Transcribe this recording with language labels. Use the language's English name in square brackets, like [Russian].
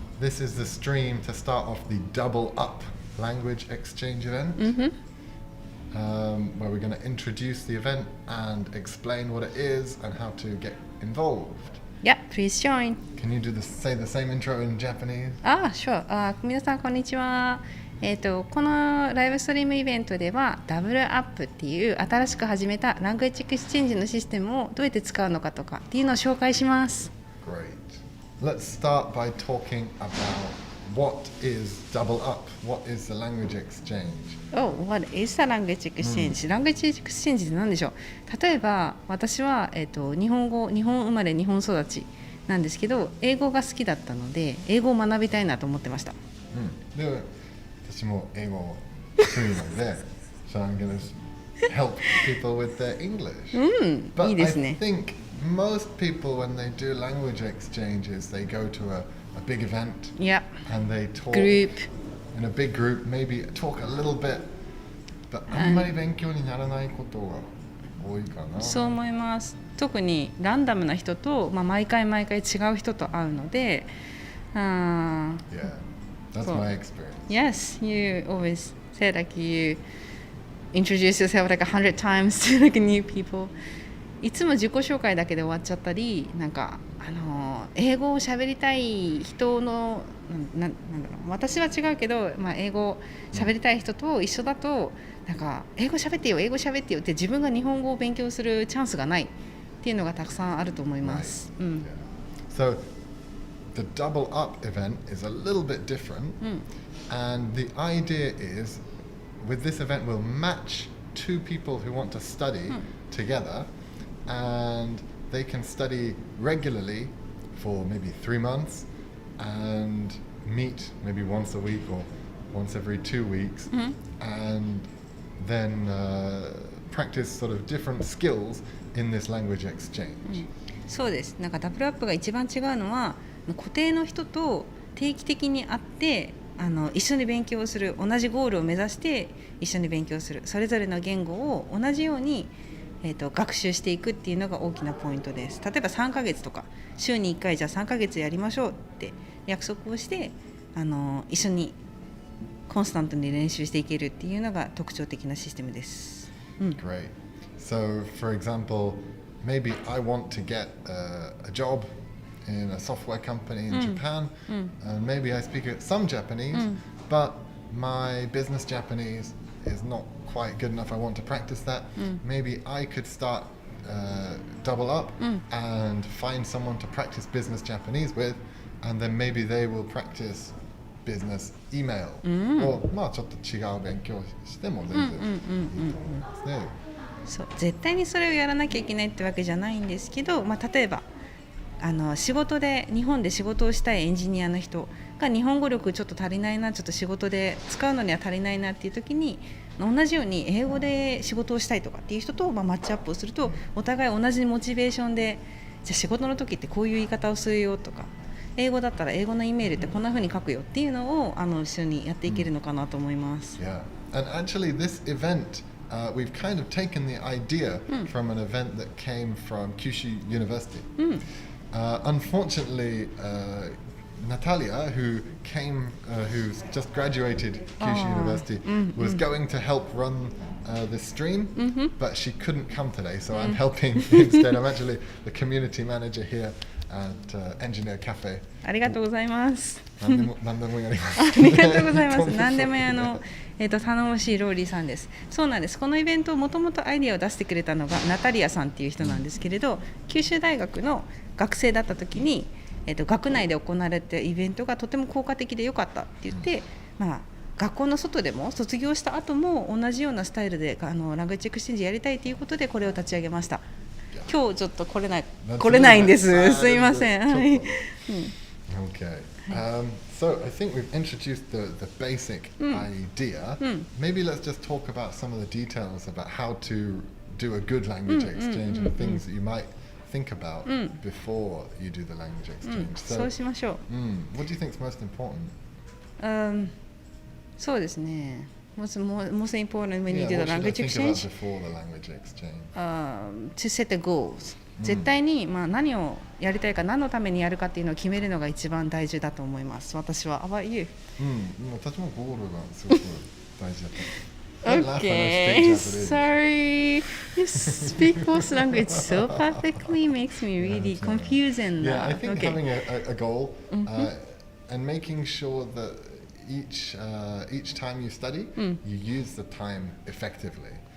[English] This is the stream to start off the Double Up language exchange event, where we're going to introduce the event and explain what it is and how to get involved. Yeah, please join. Can you say the same intro in Japanese? Sure. [Japanese] 皆さんこんにちは。このライブストリームイベントではダブルアップっていう新しく始めたラングエッジエクスチェンジのシステムをどうやって使うのかとかっていうのを紹介します。 [English] Great. Let's start by talking about what is double up. What is the language exchange? What is the language exchange? [Japanese] ラングエッジエクスチェンジって何でしょう。例えば私は、日本生まれ日本育ちなんですけど、英語が好きだったので英語を学びたいなと思ってました。で私も英語得意なので、 [English] so I'm going to help people with their English. But [Japanese] いいですね。 [English] I think most people when they do language exchanges, they go to a big event and they talk Group. in a big group, maybe talk a little bit, but [Japanese] あんまり勉強にならないことが多いかな。そう思います。特にランダムな人と、毎回違う人と会うので、 [English] Yeah, that's my experience. Yes, you always say like you introduce yourself like 100 times to like new people. [Japanese] いつも自己紹介だけで終わっちゃったり、英語を喋りたい人のなんだろう、私は違うけど、英語を喋りたい人と一緒だと英語喋ってよって自分が日本語を勉強するチャンスがないっていうのがたくさんあると思います。 [English] So the double up event is a little bit different, and the idea is with this event we'll match two people who want to study together, and they can study regularly for maybe 3 months and meet maybe once a week or once every 2 weeks, and then practice sort of different skills in this language exchange. [Japanese] そうです。ダブルアップが一番違うのは固定の人と定期的に会って一緒に勉強する、同じゴールを目指して一緒に勉強する、それぞれの言語を同じように、学習していくっていうのが大きなポイントです。例えば3ヶ月とか週に1回じゃあ3ヶ月やりましょうって約束をして一緒にコンスタントに練習していけるっていうのが特徴的なシステムです。 [English] Great. So for example, maybe I want to get a job in a software company in Japan, and maybe I speak some Japanese, but my business Japanese is not quite good enough. I want to practice that. Maybe I could start double up and find someone to practice business Japanese with, and then maybe they will practice business email. [Japanese] ちょっと違う勉強しても全然いいと思いますね。そう、絶対にそれをやらなきゃいけないってわけじゃないんですけど、例えば仕事で日本で仕事をしたいエンジニアの人が日本語力ちょっと足りないな、ちょっと仕事で使うのには足りないなっていう時に同じように英語で仕事をしたいとかっていう人とマッチアップをするとお互い同じモチベーションで、じゃあ仕事の時ってこういう言い方をするよとか、英語だったら英語のイメールってこんな風に書くよっていうのを一緒にやっていけるのかなと思います。 [English] Yeah, and actually this event、we've kind of taken the idea from an event that came from Kyushu University.Unfortunately, Natalia, who's just graduated Kyushu University, was going to help run this stream, but she couldn't come today, so I'm helping instead. I'm actually the community manager here at Engineer Cafe. [Japanese] ありがとうございます。何でもやります。ありがとうございます。何でも頼もしいローリーさんです。そうなんです。このイベントをもともとアイディアを出してくれたのがナタリアさんっていう人なんですけれど、九州大学の学生だった時に、学内で行われたイベントがとても効果的で良かったって言って、学校の外でも卒業した後も同じようなスタイルでラングエッジエクスチェンジやりたいということでこれを立ち上げました。今日ちょっと来れないんです。すいません。はい。 [English] Okay. So I think we've introduced the basic idea. Maybe let's just talk about some of the details about how to do a good language exchange and things that you might think about before you do the language exchange. [Japanese] そうしましょう。 [English] What do you think is most important? [Japanese] そうですね。 [English] most important when you do the what should I language think about exchange? before the language exchange? To set the goals. [Japanese] 絶対に、何をやりたいか、何のためにやるかっていうのを決めるのが一番大事だと思います。私は。 [English] How about you? [Japanese] 私もゴールがすごく大事だった。 [English] Okay, sorry. You speak both language so perfectly makes me really confusing. Yeah, I think okay. having a goal and making sure that each time you study, you use the time effectively.